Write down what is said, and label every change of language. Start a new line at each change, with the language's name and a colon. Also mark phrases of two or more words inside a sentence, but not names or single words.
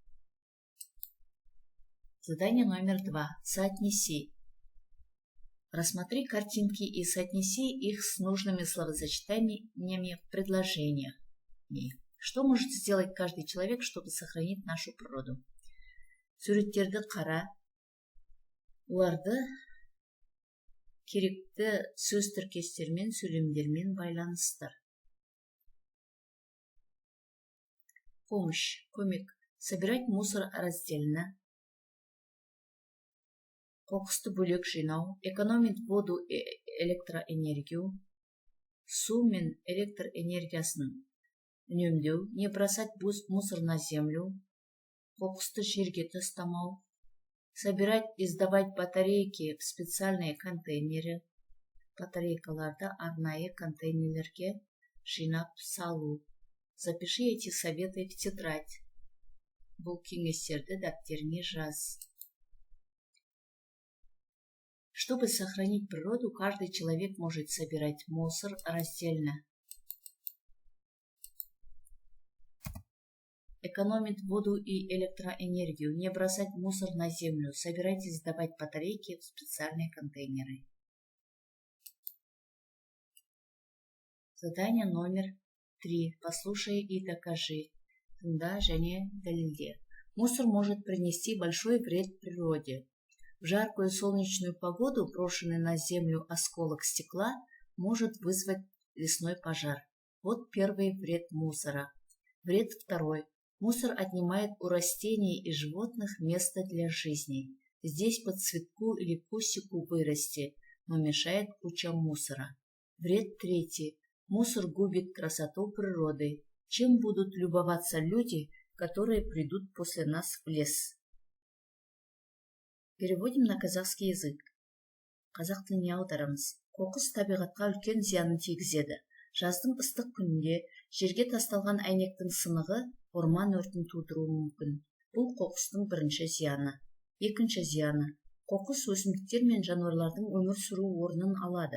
Russian: Задание номер 2. Соотнеси. Рассмотри картинки и соотнеси их с нужными словосочетаниями в предложениях. Что может сделать каждый человек, чтобы сохранить нашу природу?
Kazakh: Суреттерді қара, оларды керекті сөз тіркестермен, сөйлемдермен байланыстыр.
Russian: Помощь, көмек. Собирать мусор раздельно.
Kazakh: Қоқысты бөлек жинау.
Russian: Экономить воду и электроэнергию.
Kazakh: Су мен электр энергиясын үнемдеу.
Russian: Не бросать мусор на землю.
Kazakh: Қоқысты жерге тастамау.
Russian: Собирать и сдавать батарейки в специальные контейнеры.
Kazakh: Батарейкаларды арнайы контейнерлерге жинап салу.
Russian: Запиши эти советы в тетрадь.
Kazakh: Бұл кеңестерді дәптеріңе жаз.
Russian: Чтобы сохранить природу, каждый человек может собирать мусор раздельно. Экономить воду и электроэнергию. Не бросать мусор на землю. Собирать и сдавать батарейки в специальные контейнеры. Задание номер 3. Послушай и докажи.
Kazakh: Тыңда және дәлелде.
Russian: Мусор может принести большой вред природе. В жаркую солнечную погоду брошенный на землю осколок стекла может вызвать лесной пожар. Вот первый вред мусора. Вред второй. Мусор отнимает у растений и животных место для жизни. Здесь по цветку или кустику вырасти, но мешает куча мусора. Вред третий. Мусор губит красоту природы. Чем будут любоваться люди, которые придут после нас в лес? Переводим на казахский язык.
Kazakh: Қазақ тіліне аударамыз. Қоқыс табиғатқа үлкен зиянын тигізеді. Жаздың ыстық күнінде жерге тасталған әйнектің сынығы орман өртін тудыруы мүмкін. Бұл қоқыстың бірінші зияны. Екінші зияны. Қоқыс өсімдіктер мен жануарлардың өмір сүру орнын алады.